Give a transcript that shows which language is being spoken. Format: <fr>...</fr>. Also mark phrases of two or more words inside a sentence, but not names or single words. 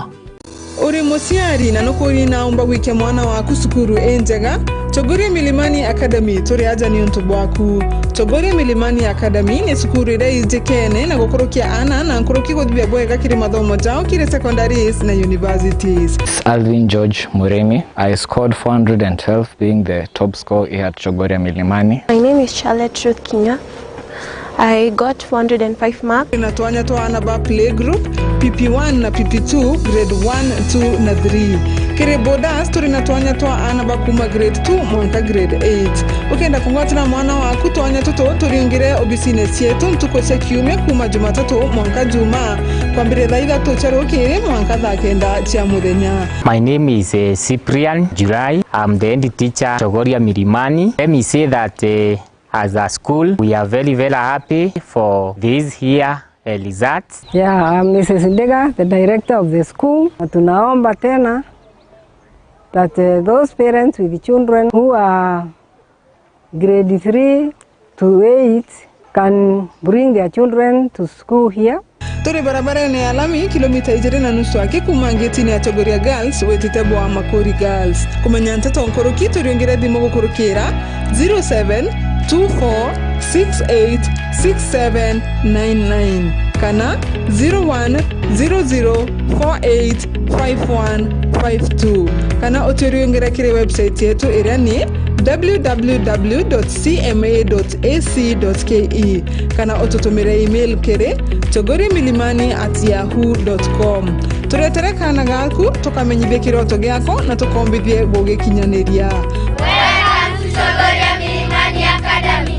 <mer>Uri musiari na nukuri naomba wike mwana waku sukuru enjega Chogori Milimani Academy turi aja ni untu bwaku. Chogori Milimani Academy ni sukuru ira ijekene na gukurukia ana na nkuruki guthibia bwega kiri mathomo jao kiri secondaries na universities. Alvin George Muremi.</mer> <en>I scored 412 being the top scorer here at Chogori Milimani. My name is Charlotte Ruth Kinya. I got 405 marks.</en> <mer>Inatuanya toa anaba</mer> <en>play group</en> <mer>PP1 na PP2 grade 1, 2 na 3. Kire bodas turi natuanya toa anaba kuma grade 2 mwanka grade 8. Ukenda kungwatana mwana waku tuanya toto turiungire obisines yetu mtuko kiume kuma Jumatatu mwanka Juma kwambire thaitha tucherukire mwanka thakenda cia muthenya.</mer> <en>My name is Cyprian July. I'm the head teacher Chogori Milimani. Let me say that as a school, we are very happy for this here results. Yeah, I'm Mrs. Ndega, the director of the school.</en> <sw>Tunaomba tena</sw> <en>that those parents with children who are grade 3 to 8 can bring their children to school here.</en> <mer>Turi barabara ni alami kilomita 2.5 aki kumangeti ya Chogoria Girls wetitebo wa Makori Girls. Kumenya Nteto Nkoroki turiongera thimo gukurukira 0724686799 kana 0100485152 kana oturiongera kire website yetu irani www.cma.ac.ke kana otutumire email kere chogorimilimani@yahoo.com. Turetereka na gaku tukamenyithie kiroto giako na tukombithie gugikinyaniria.</mer> <en>Welcome to Chogori Milimani Academy.</en>